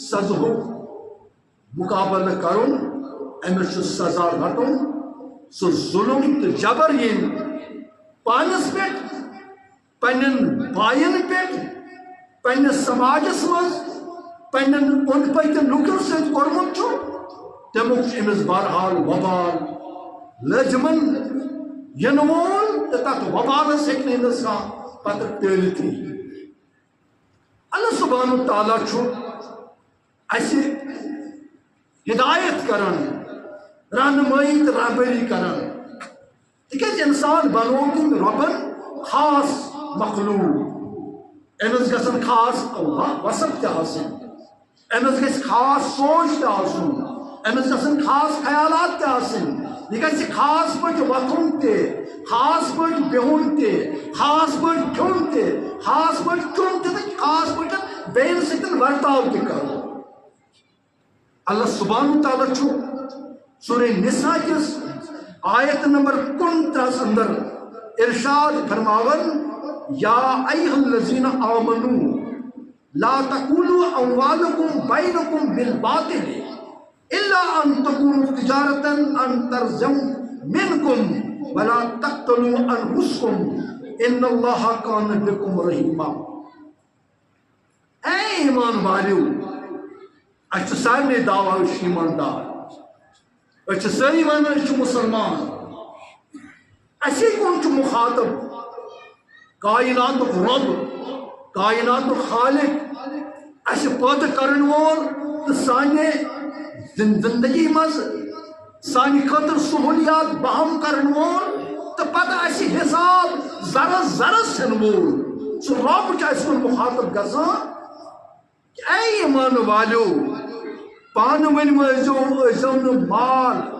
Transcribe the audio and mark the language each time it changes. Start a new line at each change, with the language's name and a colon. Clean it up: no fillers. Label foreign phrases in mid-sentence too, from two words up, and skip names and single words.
Kashmiri: سزہُک مُقابلہٕ کرُن أمِس چھُ سزا رٹُن سُہ ظُلم تہٕ جبر ییٚمۍ پانس پٮ۪ٹھ پننٮ۪ن باین پٮ۪ٹھ پننِس سماجس منٛز پننٮ۪ن اوٚنٛد پٔکۍ لُکن سۭتۍ کوٚرمُت چھُ تمیُک چھُ أمِس بہرحال وبال لٲزِمن یِنہٕ وول تہٕ تتھ وبالس ہیٚکہِ نہٕ أمِس کانٛہہ پتہٕ ٹٲلِتھٕے اللہ سبحانہ تعالیٰ چھُ اَسہِ ہدایت کران رہنمٲیی تہٕ رہبری کران تِکیٛازِ انسان بنوو تٔمۍ رۄبن خاص مخلوق أمِس گژھن خاص وصف تہِ آسٕنۍ أمِس گژھِ خاص سونچ تہِ آسُن أمِس گژھن خاص خیالات تہِ آسٕنۍ یہ گژھِ خاص پٲٹھۍ وۄتھُن تہِ خاص پٲٹھۍ بِہُن تہِ خاص پٲٹھۍ کھیوٚن تہِ خاص پٲٹھۍ چیوٚن تہِ تہٕ خاص پٲٹھۍ بیٚیَن سۭتۍ ورتاو تہِ کرُن اللہ سبحانہ تعالیٰ چھُ سورہ نساء کِس آیت نمبر 29 اندر ارشاد فرماون
Arabic: یا ایھا الذین آمنوا لا تأکلوا اموالکم بینکم بالباطل الا ان تکون تجارۃ عن ترض منکم ولا تقتلوا انفسکم ان اللہ کان بکم رحیما
Kashmiri: اے ایمان والیو اچھا سارے دعویٰ أسۍ چھِ ایماندار أسۍ چھِ سٲری وَنان أسۍ چھِ مُسلمان اَسے کُن چھُ مُخاطب کائناتُک رۄب کائناتُک خالق اَسہِ پٲدٕ کرن وول تہٕ سانہِ زندگی منٛز سانہِ خٲطرٕ سہوٗلیات بہم کرن وول تہٕ پتہٕ اَسہِ حساب زرس زرس ہٮ۪ن وول سُہ رۄب چھُ اَسہِ کُن مُخاطب گژھان اے ایمان والیو پانہٕ ؤنۍ مہ ٲسۍزیو نہٕ مال